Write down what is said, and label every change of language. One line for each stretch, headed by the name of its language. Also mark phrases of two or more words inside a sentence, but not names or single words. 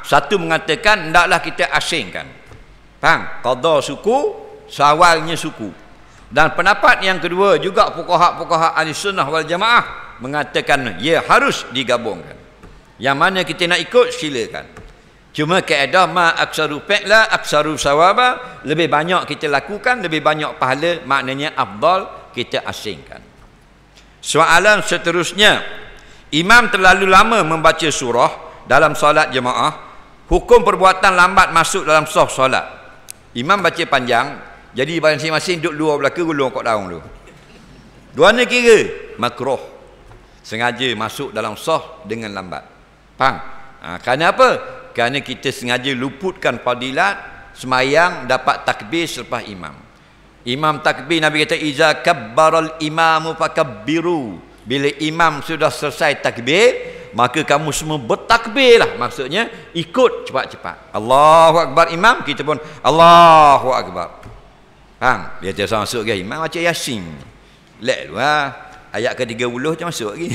Malay: Satu mengatakan hendaklah kita asingkan. Faham? Qada suku, Syawalnya suku. Dan pendapat yang kedua juga fuqaha
Arabic: أهل السنة والجماعة
Malay: mengatakan ia harus digabungkan. Yang mana kita nak ikut silakan. Cuma kaedah
Arabic: ما أكثر فعلا أكثر ثوابا,
Malay: lebih banyak kita lakukan lebih banyak pahala, maknanya afdal kita asingkan. Soalan seterusnya, imam terlalu lama membaca surah dalam solat jemaah, hukum perbuatan lambat masuk dalam sah solat. Imam baca panjang, jadi masing-masing duduk luar belakang gulung kat daun tu. Dua ni kira makruh. Sengaja masuk dalam sah dengan lambat. Faham? Kerana apa? Kerana kita sengaja luputkan fadilat semayang dapat takbir selepas imam. Imam takbir, Nabi kata
Arabic: إذا كبر الإمام فكبروا.
Malay: Bila imam sudah selesai takbir, maka kamu semua bertakbirlah. Maksudnya ikut cepat-cepat.
Arabic: الله أكبر
Malay: imam, kita pun
Arabic: الله أكبر.
Malay: Faham? Dia terus masuk ke imam baca Yasin. Lek lu ayat ke-30 je masuk lagi.